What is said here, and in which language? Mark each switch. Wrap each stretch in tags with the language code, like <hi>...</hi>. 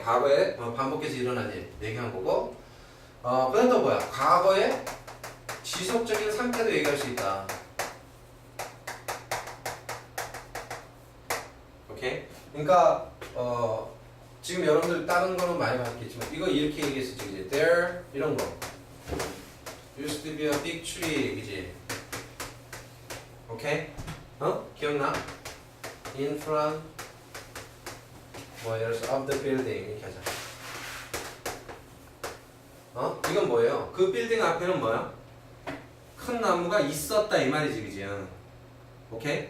<ko>과거에 반복해서 일어난 일 얘기한 거고, 그다음 또 뭐야? 과거에 지속적인 상태도 얘기할 수 있다. 오케이? 그러니까 지금 여러분들 다른 거는 많이 봤겠지만 이거 이렇게 얘기했었지, 그지?</ko> <en>There</en> <ko>이런 거</ko> <en>used to be a big tree,</en> <ko>그지? 오케이? 기억나?</ko> <en>In front</en> <ko>뭐 예를 들어서</ko> <en>of the building</en> <ko>이렇게 하자. 이건 뭐예요? 그 빌딩 앞에는 뭐야? 큰 나무가 있었다 이 말이지, 그지? 오케이?</ko>